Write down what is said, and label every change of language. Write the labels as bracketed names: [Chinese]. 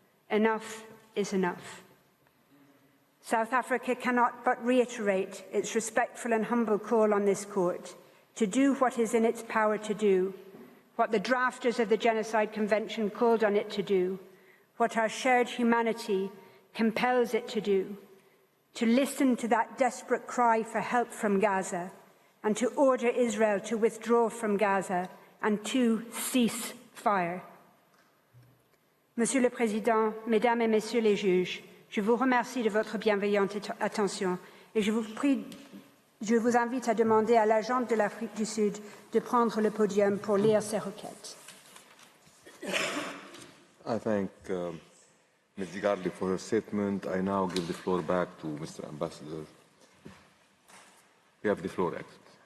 [English] Enough is enough. South Africa cannot but reiterate its respectful and humble call on this court to do what is in its power to do, what the drafters of the Genocide Convention called on it to do, what our shared humanity compels it to do, to listen to that desperate cry for help from Gaza, and to order Israel to withdraw from Gaza and to cease fire. [French] Monsieur le Président, Mesdames et Messieurs les juges, je vous remercie de votre bienveillante attention et je vous invite à demander à l'agente de l'Afrique du Sud de prendre le podium pour lire ses requêtes. [English] I thank Ms. Garli for her statement. I now give the floor back to Mr. Ambassador. You have the floor, Excellency.